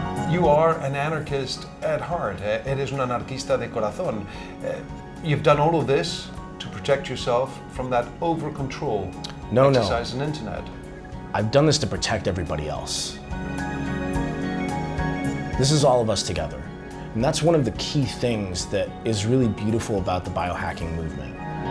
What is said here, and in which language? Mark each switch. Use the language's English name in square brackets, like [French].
[English] You are an anarchist at heart. [Spanish] Eres un anarquista de corazón. [English] You've done all of this to protect yourself from that over-control No. exercise on internet. I've done this to protect everybody else. This is all of us together. And that's one of the key things that is really beautiful about the biohacking movement.